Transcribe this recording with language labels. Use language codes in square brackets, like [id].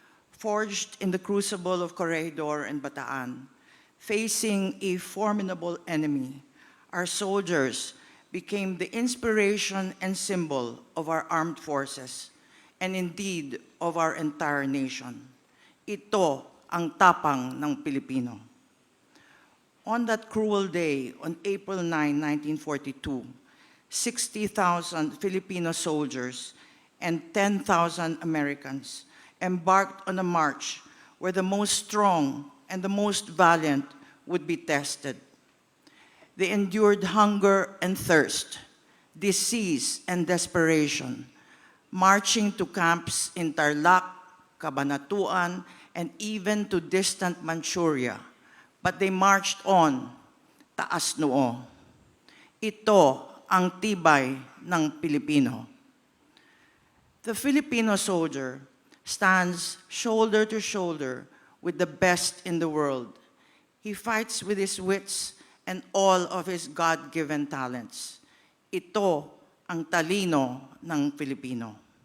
[en] Forged in the crucible of Corregidor and Bataan, facing a formidable enemy, our soldiers became the inspiration and symbol of our armed forces, and indeed of our entire nation. [tl] Ito ang tapang ng Pilipino. [en] On that cruel day, on April 9, 1942, 60,000 Filipino soldiers and 10,000 Americans embarked on a march where the most strong and the most valiant would be tested. They endured hunger and thirst, disease and desperation, marching to camps in Tarlac, Cabanatuan, and even to distant Manchuria. But they marched on, [tl] taas noo. Ito ang tibay ng Pilipino. [en] The Filipino soldier stands shoulder to shoulder with the best in the world. He fights with his wits and all of his God-given talents. [tl] Ito ang talino ng Pilipino.